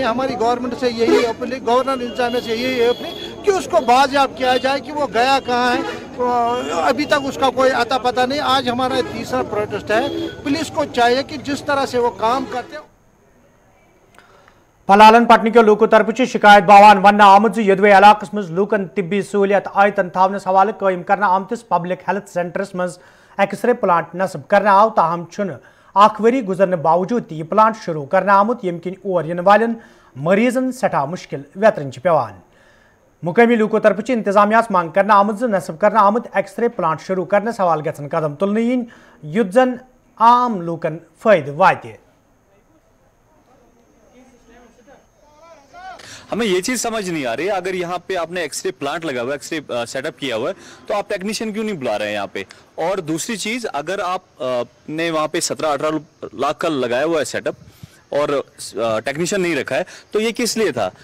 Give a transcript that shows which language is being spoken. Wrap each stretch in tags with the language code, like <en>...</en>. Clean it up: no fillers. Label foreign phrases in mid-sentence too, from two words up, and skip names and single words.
<hi>हमारी गवर्नमेंट से यही अपील, गवर्नर इंतजामिया से यही अपील कि उसको बाजियाब किया जाए कि वो गया कहाँ है। अभी तक उसका कोई अता पता नहीं। आज हमारा तीसरा प्रोटेस्ट है। पुलिस को चाहिए कि जिस तरह से वो काम करते हैं।</hi> <ks>पलालन पटन के लोगों तरफ शिकायत बावान वन आमद यदवे इलाकस मज लूकन तिब्बी सहूलियत आयतन थावनस हवाले कायम करना आमतिस</ks> <en>public health centres</en> <ks>मज</ks> <en>X-ray plant</en> <ks>नस्ब करना आव, ताहम छुन आख वरी गुजरने बावजूद यह प्लांट शुरू करना आमुत यम किन और इन वालन मरीजन सठा मुश्किल वेतरन पेवान। मुकामी लूकों तरफ इंतजामिया मांग करना आमुत नस्ब करना आमुत</ks> <en>X-ray plant</en> <ks>शुरू करने सवाल गन कदम तुलने इन युद्ध जन आम लूकन फायदे वाते।</ks> <hi>हमें ये चीज समझ नहीं आ रही, अगर यहाँ पे आपने</hi> <en>X-ray plant</en> <hi>लगा हुआ है,</hi> <en>X-ray setup</en> <hi>किया हुआ है, तो आप टेक्नीशियन क्यों नहीं बुला रहे हैं यहाँ पे। और दूसरी चीज, अगर आप ने वहाँ पे 17-18 लाख का लगाया हुआ है सेटअप और टेक्नीशियन नहीं रखा है, तो ये किस लिए था?</hi>